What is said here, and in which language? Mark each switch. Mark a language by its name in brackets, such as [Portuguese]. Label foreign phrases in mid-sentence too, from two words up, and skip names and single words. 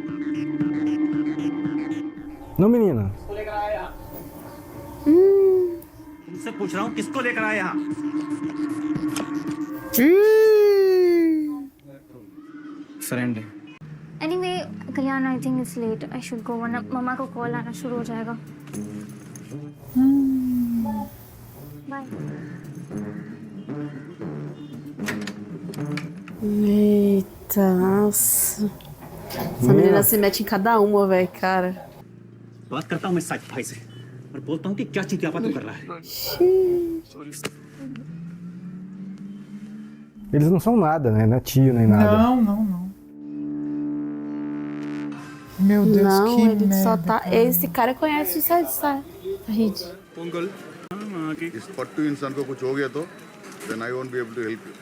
[Portuguese] Não, menina. [Hindi] तुमसे पूछ रहा हूँ किसको लेकर आया यहाँ? फ्रेंड है। [English] Anyway Kalyan I think it's late I should go [Hindi] वरना मम्मा को कॉल आना शुरू हो जाएगा। बाय। [Portuguese] Eita, nossa. Essa menina se mete em cada uma, velho, cara. [Hindi] बात करता हूँ मैं साइड भाई से और बोलता हूँ कि क्या चिंतियापा तू कर रहा है। [Portuguese] Eles não são nada, né? Não é tio nem nada. Não, não, não. Meu Deus, Não, que ele merda. só tá. Esse cara conhece o Sahid. [Hindi] अंकल इस पट्टू इंसान को कुछ हो गया तो [English] then I won't be able to help you.